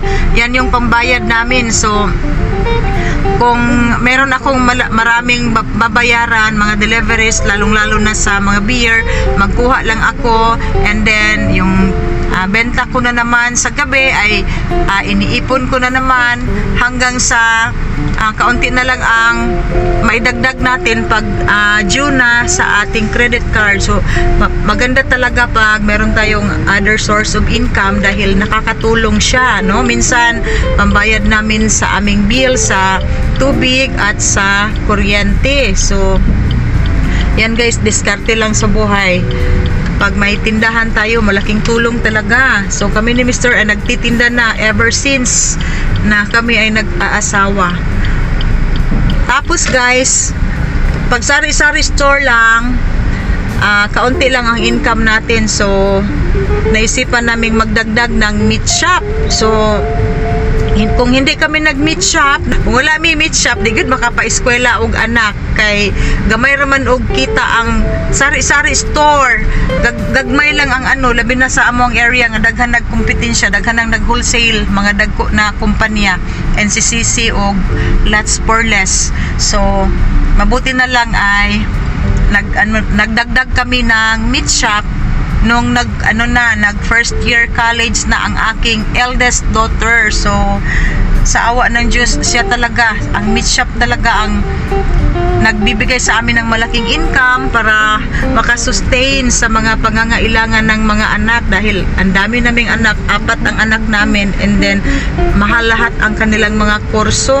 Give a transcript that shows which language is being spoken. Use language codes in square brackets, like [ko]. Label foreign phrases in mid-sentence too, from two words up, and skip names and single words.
[tl] Yan yung pambayad namin. So kung meron akong maraming babayaran, mga deliveries, lalong-lalo na sa mga beer, magkuha lang ako, [en] and then [tl] yung benta ko na naman sa gabi ay iniipon ko na naman hanggang sa kaunti na lang ang maidagdag natin pag due na sa ating credit card. So maganda talaga pag meron tayong [en] other source of income [tl] dahil nakakatulong siya, no? Minsan pambayad namin sa aming bill sa tubig at sa kuryente. So yan guys, diskarte lang sa buhay. Pag may tindahan tayo, malaking tulong talaga. So kami ni Mr. ay nagtitinda na [en] ever since [tl] na kami ay nag-aasawa. Tapos guys, pag sari-sari store lang, kaunti lang ang income natin. So naisipan naming magdagdag ng [en] meat shop. [tl] So kung hindi kami nag- [en] meat shop, [tl] kung wala may [en] meat shop, [ceb] di gud makapa-eskwela og anak. Kay gamay raman og kita ang sari-sari store. Gagmay lang ang ano, labi na sa among area nga daghan nagkompetensya, daghan nang nag-wholesale, mga dagko na kumpanya, NCCC og Lots for Less. [tl] So mabuti na lang ay nagdagdag kami ng [en] meat shop [tl] nung nag [en] first year college [tl] na ang aking [en] eldest daughter. [tl] So sa awa ng Diyos, siya talaga, ang [en] meat shop [tl] talaga ang nagbibigay sa amin ng malaking income para makasustain sa mga pangangailangan ng mga anak, dahil ang dami naming anak, 4 ang anak namin, [en] and then [tl] mahal lahat ang kanilang mga kurso.